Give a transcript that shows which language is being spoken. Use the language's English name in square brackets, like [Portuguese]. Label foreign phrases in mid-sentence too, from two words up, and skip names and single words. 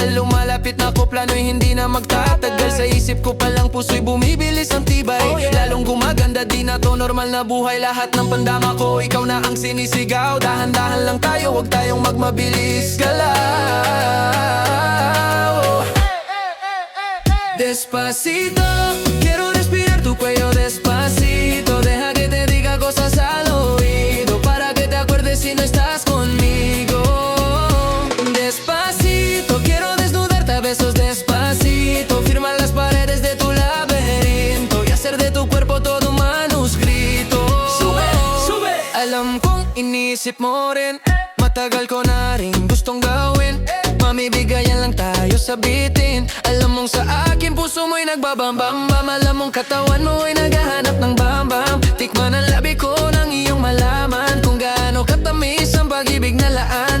[Filipino] Lumalapit na ko, plano'y hindi na magtatagal. Sa isip ko palang puso'y bumibilis ang tibay. Lalong gumaganda, di na to normal na buhay. Lahat ng pandama ko, ikaw na ang sinisigaw. Dahan-dahan lang tayo, huwag tayong magmabilis galaw. [Spanish] Despacito, quiero respirar tu cuello despacito. Deja que te diga cosas al oído, para que te acuerdes si no estás conmigo. Despacito, quiero desnudarte a besos despacito. Firma las paredes de tu laberinto y hacer de tu cuerpo todo un manuscrito. Sube, sube. [Filipino] Alam kong inisip mo rin, matagal ko na rin gustong gawin. Mamibigayan lang tayo sa bitin. Alam mong sa akin puso mo'y nagbabambam-bam. Alam mong katawan mo'y naghahanap ng bam-bam. Tikman ang labi ko nang iyong malaman kung gaano katamis ang pag-ibig na laan.